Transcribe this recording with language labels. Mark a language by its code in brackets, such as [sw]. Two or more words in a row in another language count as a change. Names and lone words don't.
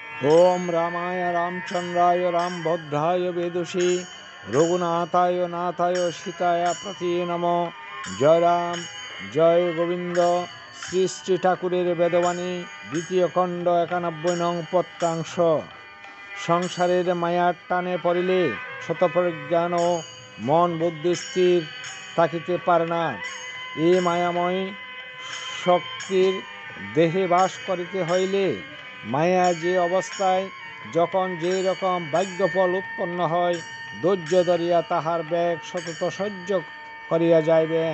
[sa] ओम रामाय रामचंद्राय रामभद्राय वेदुषी रघुनाथाय नाथाय सीताय प्रति नमो। जय राम जय गोविंद। [bn] শ্রী শ্রী ঠাকুরের বেদবাণী দ্বিতীয় খণ্ড ৯১ নং পত্রাংশ। সংসারের মায়ার টানে পড়িলে শতপ্রজ্ঞান ও মন বুদ্ধি স্থির থাকিতে পারে না। এই মায়াময় শক্তির দেহে বাস করিতে হইলে মায়া যে অবস্থায় যখন যে রকম ভাগ্যফল উৎপন্ন হয় ধৈর্য ধরিয়া তাহার ব্যাগ সতত সহ্য করিয়া যাইবেন।